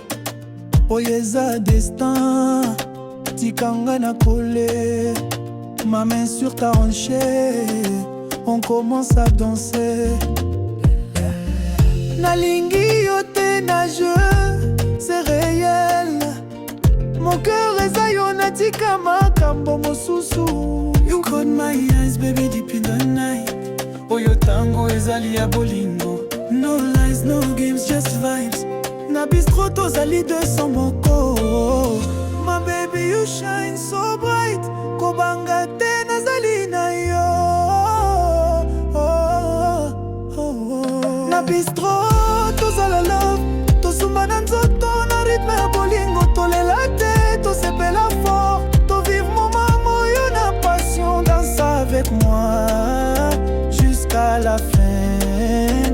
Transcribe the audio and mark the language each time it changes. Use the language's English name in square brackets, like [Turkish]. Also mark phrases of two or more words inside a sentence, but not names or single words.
[Lingala] Oyo eza destin, tikanga na kole, [French] ma main sur ta hanche, on commence à danser. [Lingala] Nalingi yo te na jeu, [French] c'est réel. Mon cœur [Lingala] eza yo natika makambo mosusu. [English] You caught my eyes, baby, deep in the night. [Lingala] Oyo tango ezali ya bolingo. [English] No lies, no games, just vibes. [Lingala] Na bistro tozali 200 moko. [English] My baby, you shine so bright. [Lingala] Kobanga te nazali na yo. Na bistro tozala love. Tosumba na nzoto na rythme ya bolingo. Tolela te, tosepela fort. Tovivre moment moyo na passion. [French] Danse avec moi jusqu'à la fin.